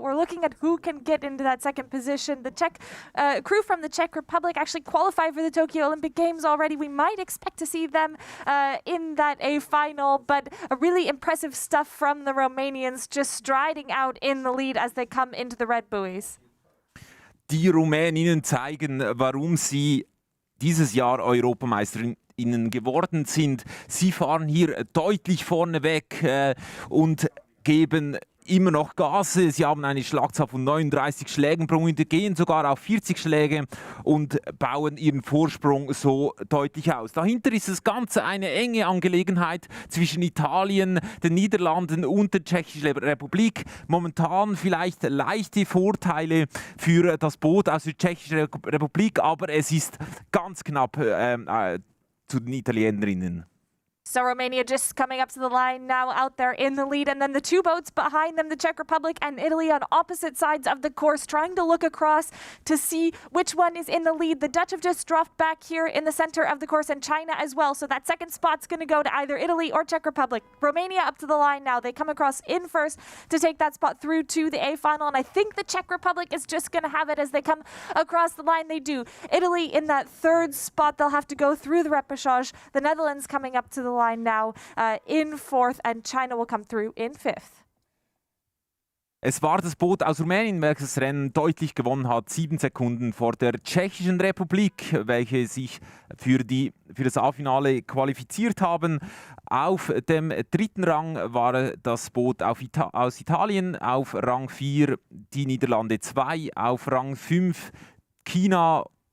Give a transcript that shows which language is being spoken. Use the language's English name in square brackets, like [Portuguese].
[English] We're looking at who can get into that second position. The Czech crew from the Czech Republic actually qualified for the Tokyo Olympic Games already. We might expect to see them in that A final, but a really impressive stuff from the Romanians, just striding out in the lead as they come into the red buoys. [German] Die Rumäninnen zeigen, warum sie dieses Jahr Europameisterinnen geworden sind. Sie fahren hier deutlich vorne weg und geben immer noch Gas. Sie haben eine Schlagzahl von 39 Schlägen pro Minute, gehen sogar auf 40 Schläge und bauen ihren Vorsprung so deutlich aus. Dahinter ist das Ganze eine enge Angelegenheit zwischen Italien, den Niederlanden und der Tschechischen Republik. Momentan vielleicht leichte Vorteile für das Boot aus der Tschechischen Republik, aber es ist ganz knapp zu den Italienerinnen. [English] So Romania just coming up to the line now, out there in the lead, and then the two boats behind them, the Czech Republic and Italy on opposite sides of the course, trying to look across to see which one is in the lead. The Dutch have just dropped back here in the center of the course, and China as well, so that second spot's going to go to either Italy or Czech Republic. Romania up to the line now. They come across in first to take that spot through to the A final, and I think the Czech Republic is just going to have it as they come across the line. They do. Italy in that third spot. They'll have to go through the repechage. The Netherlands coming up to the line now in fourth, and China will come through in fifth. [German] Es war das Boot aus Rumänien, welches das Rennen deutlich gewonnen hat, 7 Sekunden vor der Tschechischen Republik, welche sich für das A-Finale qualifiziert haben. Auf dem dritten Rang war das Boot aus Italien, auf Rang 4 die Niederlande 2, auf Rang 5 China.